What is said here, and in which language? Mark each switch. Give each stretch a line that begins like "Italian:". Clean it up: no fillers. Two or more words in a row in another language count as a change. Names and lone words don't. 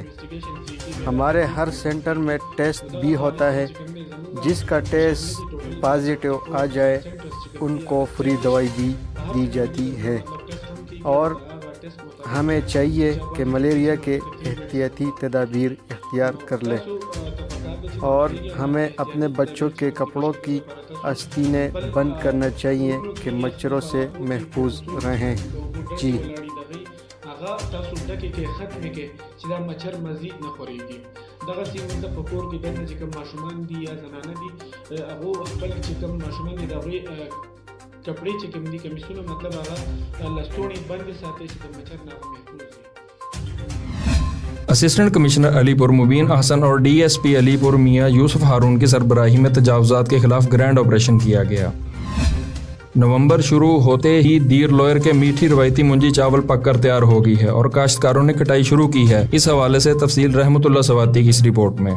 Urdu: ہمارے ہر سینٹر میں ٹیسٹ بھی ہوتا ہے، جس کا
English: test positive
Urdu: آ جائے ان کو فری دوائی بھی دی جاتی ہے اور ہمیں چاہیے کہ ملیریا کے احتیاطی تدابیر اختیار کر لیں اور ہمیں اپنے بچوں کے کپڑوں کی آستینیں بند کرنا چاہیے کہ مچھروں سے محفوظ رہیں. जी
Pashto: कपड़े چې کوم دي کمیسونه مطلب هغه لستوڼي بند ساتي چې د مچر نه محفوظ وي۔
English: assistant commissioner
Urdu: علی پور مبین احسن اور DSP علی پور میاں یوسف ہارون کی سربراہی میں تجاوزات کے خلاف
English: grand operation
Urdu: کیا گیا. نومبر شروع ہوتے ہی دیر لوئر کے میٹھی روایتی مونجی چاول پک کر تیار ہو گئی ہے اور کاشتکاروں نے کٹائی شروع کی ہے. اس حوالے سے تفصیل رحمت اللہ سواتی کی اس رپورٹ میں.